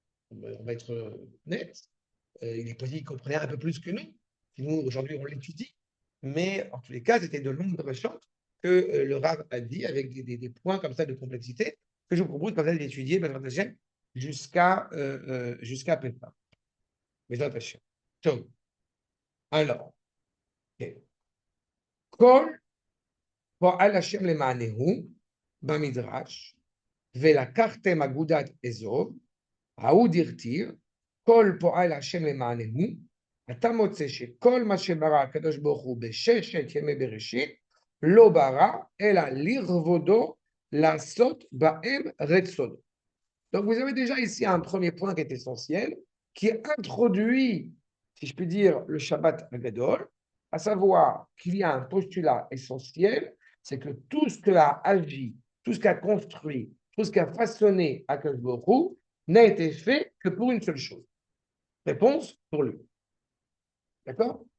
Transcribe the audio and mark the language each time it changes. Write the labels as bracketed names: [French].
[French] On va être net. Il est possible qu'ils comprenaient un peu plus que nous. Nous, aujourd'hui, on l'étudie. Mais en tous les cas, c'était de longues recherches que le Rav a dit avec des points comme ça de complexité que je vous propose comme ça d'étudier jusqu'à Pessah. [Hebrew] בעזרת השם. טוב, [French] alors, [Hebrew] כל פועל השם למענהו במדרש, ולקחתם אגודת אזוב, ההוא דרתיר, כל פועל השם למענהו, אתה מוצא שכל מה שברא הקדוש ברוך הוא בששת ימי בראשית, לא ברא, אלא לכבודו לעשות בהם רצונו. [French] Donc, vous avez déjà ici un premier point qui est essentiel, qui introduit, si je puis dire, le Shabbat Agadol, à savoir qu'il y a un postulat essentiel, c'est que tout ce qu'a agi, tout ce qu'a construit, tout ce qu'a façonné Akash Baruch n'a été fait que pour une seule chose. Réponse, pour lui. D'accord?